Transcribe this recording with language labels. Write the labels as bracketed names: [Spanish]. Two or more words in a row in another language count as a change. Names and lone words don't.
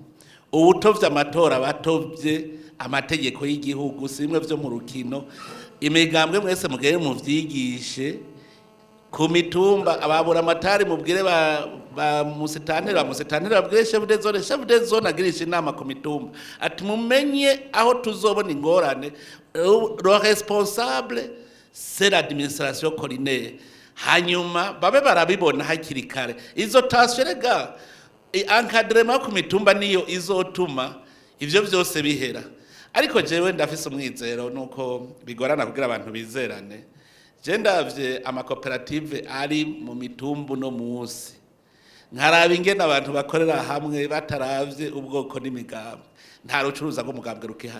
[Rundi] Ubutovye amatora batovye amategeko y'igihugu simwe vyo mu rukino. Imigambwe mwese mugere mu vyigishe ku mitumba, ababura amatari mubwire ba musitantera babwire [French] chef de zone [Rundi] agirisha inama ku mitumba ati mumenye aho tuzobona ingorane. [French] Le responsable c'est l'administration collinaire, [Rundi] hanyuma babe barabibona hakiri kare. Izo tasyo rega encadrement ku mitumba niyo izotuma ivyo vyose bihera. Ariko jewe ndafise umwizero nuko bigorana kugira abantu bizerane. Je ndavye amakoperative ari mu mitumbu no musi, nkaraba ingene abantu bakorera hamwe bataravye ubwoko n'imigambwe, nta rucuruza ngo mugambwe rukihari.